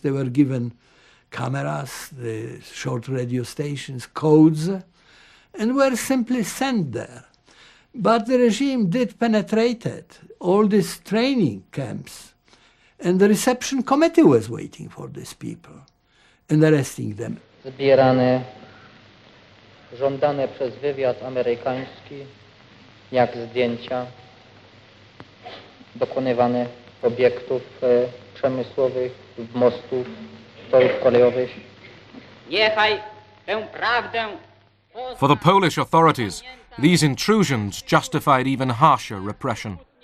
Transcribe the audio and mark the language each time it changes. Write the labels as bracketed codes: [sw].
[en] They were given cameras, the short radio stations, codes, and were simply sent there. But the regime did penetrate all these training camps, and the reception committee was waiting for these people and arresting them. [pl] Zbierane, żądane przez wywiad amerykański, jak zdjęcia, dokonywane obiektów przemysłowych, mostów, torów kolejowych. Niechaj tę prawdę. [en] For the Polish authorities, these intrusions justified even harsher repression.